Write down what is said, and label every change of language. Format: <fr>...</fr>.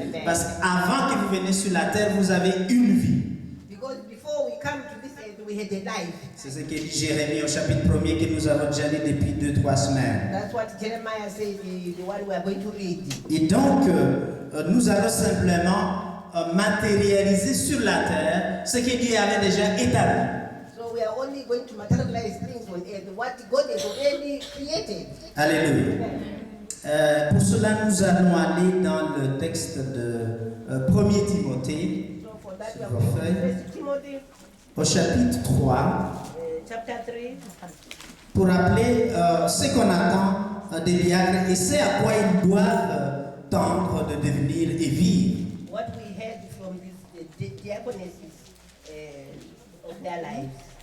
<fr>Parce qu'avant que vous veniez sur la terre, vous avez une vie.</fr> <en>Because before we come to this earth, we had a life.</en> <fr>C'est ce que dit Jérémie au chapitre 1er que nous avons déjà lu depuis 2-3 semaines.</fr> <en>That's what Jeremiah said, the one we are going to read.</en> <fr>Et donc, nous allons simplement matérialiser sur la terre ce que Dieu avait déjà établi.</fr> <en>So we are only going to materialize things on earth, what God has already created.</en> <fr>Alléluia. Pour cela, nous allons aller dans le texte de 1er Timothée,</fr> <en>So for that we are going to 1 Timothy</en> <fr>au chapitre 3,</fr> <en>chapter 3.</en> <fr>pour rappeler ce qu'on attend des diacres et ce à quoi ils doivent tendre de devenir et vivre.</fr> <en>What we heard from this, the diaconesses of their lives.</en>